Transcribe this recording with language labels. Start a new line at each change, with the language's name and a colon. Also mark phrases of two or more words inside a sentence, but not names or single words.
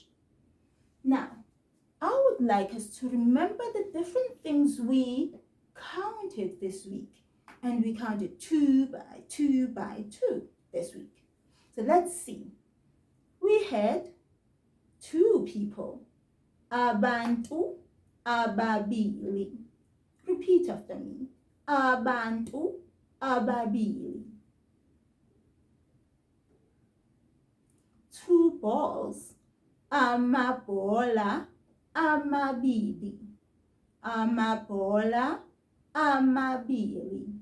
English: Now, I would like us to remember the different things we counted this week. And we counted 2 by 2 by 2 this week. So let's see. We had 2 people.
North Ndebele: Abantu ababili.
English: Repeat after me.
North Ndebele: Abantu ababili.
English: 2 balls.
North Ndebele: Amabhola amabili. Amabhola amabili.